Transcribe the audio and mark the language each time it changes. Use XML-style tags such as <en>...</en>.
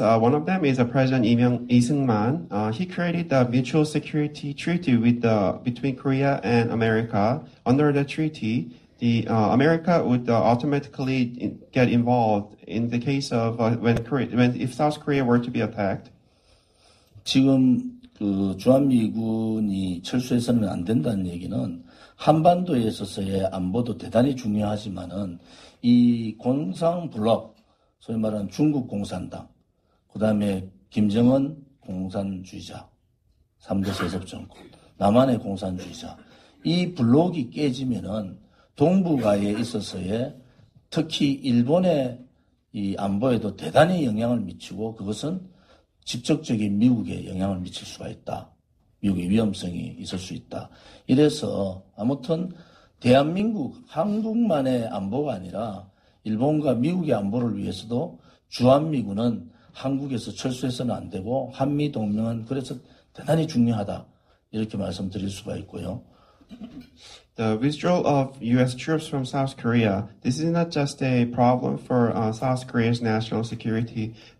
<en>One of them is President Lee Seung-man. He created the mutual security treaty between Korea and America. Under the treaty, America would automatically get involved in the case of if South Korea were to be attacked.</en> <ko>지금 주한미군이 철수해서는 안 된다는 얘기는 한반도에 있어서의 안보도 대단히 중요하지만은 이 공산블록, 소위 말하는 중국 공산당, 그 다음에 김정은 공산주의자, 3대 세습정권, 남한의 공산주의자, 이 블록이 깨지면은 동북아에 있어서의 특히 일본의 이 안보에도 대단히 영향을 미치고 그것은 직접적인 미국에 영향을 미칠 수가 있다. 미국의 위험성이 있을 수 있다. 이래서 아무튼 대한민국, 한국만의 안보가 아니라 일본과 미국의 안보를 위해서도 주한미군은 한국에서 철수해서는 안 되고 한미동맹은 그래서 대단히 중요하다. 이렇게 말씀드릴 수가 있고요.</ko> <en>The withdrawal of U.S. troops from South Korea, this is not just a problem for South Korea's national security.</en>